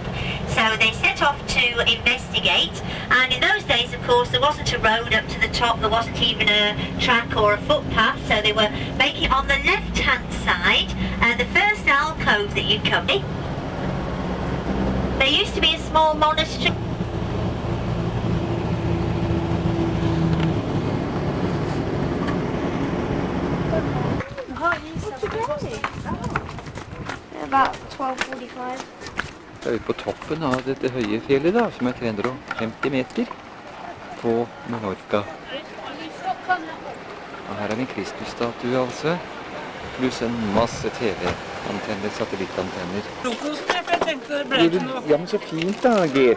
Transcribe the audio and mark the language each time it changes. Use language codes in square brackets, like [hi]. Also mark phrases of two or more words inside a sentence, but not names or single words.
[en] So they set off to investigate, and in those days, of course, there wasn't a road up to the top, there wasn't even a track or a footpath, so they were making on the left-hand side, the first alcove that you come in. There used to be a small monastery. About 12:45. [no] Da er vi på toppen av dette høye fjellet da, som er 350 meter på Menorca. Og her er en Kristusstatue altså, pluss en masse TV-antenner, satellittantenner. Ja, men så fint da, Gert.